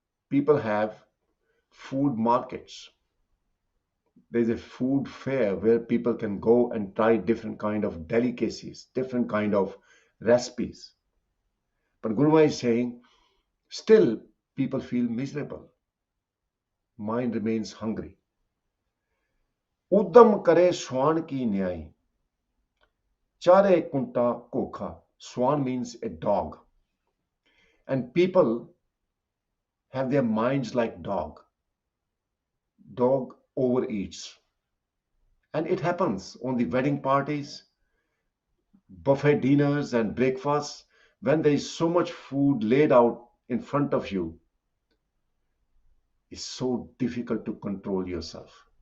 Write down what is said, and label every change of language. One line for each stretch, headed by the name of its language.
English: People have food markets. There's a food fair where people can go and try different kind of delicacies, different kind of recipes. But Guruma is saying, still people feel miserable. Mind remains hungry.
Punjabi: उद्यम करे श्वान की न्याय, चारे kunta kokha.
English: Swan means a dog. And people have their minds like dog. Dog overeats. And it happens on the wedding parties, buffet dinners, and breakfasts. When there is so much food laid out in front of you, it's so difficult to control yourself.